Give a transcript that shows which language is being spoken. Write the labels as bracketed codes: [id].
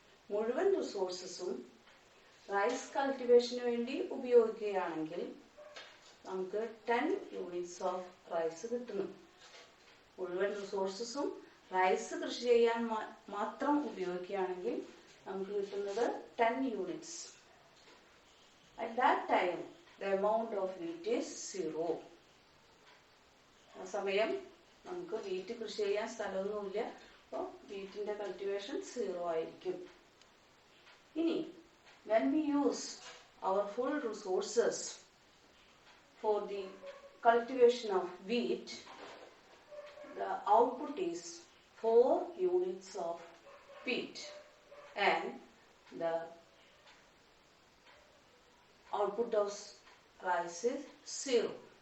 [ml] മുഴുവൻ റിസോഴ്സസും റൈസ് കൾട്ടിവേഷന് വേണ്ടി ഉപയോഗിക്കുകയാണെങ്കിൽ നമുക്ക് 10 യൂണിറ്റ്സ് ഓഫ് റൈസ് കിട്ടുന്നു. മുഴുവൻ റിസോഴ്സസും റൈസ് കൃഷി ചെയ്യാൻ മാത്രം ഉപയോഗിക്കുകയാണെങ്കിൽ നമുക്ക് കിട്ടുന്നത് 10 units. [en] At that time, the amount of wheat is 0. [ml] ആ സമയം നമുക്ക് വീറ്റ് കൃഷി ചെയ്യാൻ സ്ഥലമൊന്നുമില്ല, അപ്പോൾ വീറ്റിന്റെ കൾട്ടിവേഷൻ 0 ആയിരിക്കും. ഇനി [en] when we use our full resources for the cultivation of wheat, the output is 4 units of wheat and the output of rice is 0.